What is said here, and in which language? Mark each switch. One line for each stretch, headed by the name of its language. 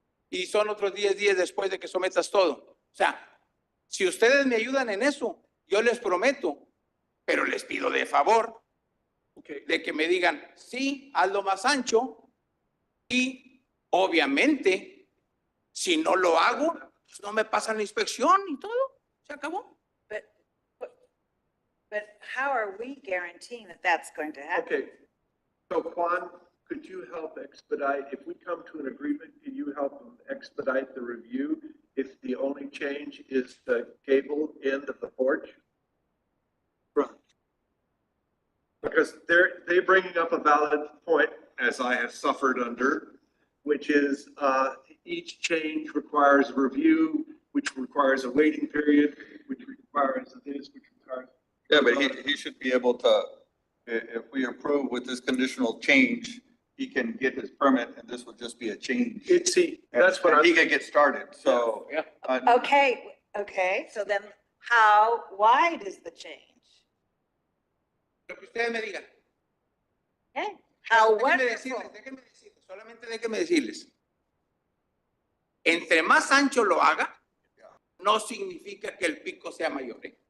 Spanish: Y son otros 10 días después de que sometas todo. O sea, si ustedes me ayudan en eso, yo les prometo, pero les pido de favor, de que me digan, sí, hazlo más ancho. Y obviamente, si no lo hago, pues no me pasan la inspección y todo. Se acabó.
English: But how are we guaranteeing that that's going to happen? Okay, so Juan, could you help expedite, if we come to an agreement, can you help expedite the review if the only change is the gable end of the porch? Right. Because they're bringing up a valid point, as I have suffered under, which is each change requires a review, which requires a waiting period, which requires this, which requires. Yeah, but he should be able to, if we approve with this conditional change, he can get his permit and this would just be a change. That's what He can get started, so. Yeah. Okay, so then how wide is the change?
Spanish: Lo que ustedes me digan.
English: Okay, how
Spanish: Déjenme
English: wonderful.
Spanish: decirles, solamente déjenme decirles. Entre más ancho lo haga, no significa que el pico sea mayor.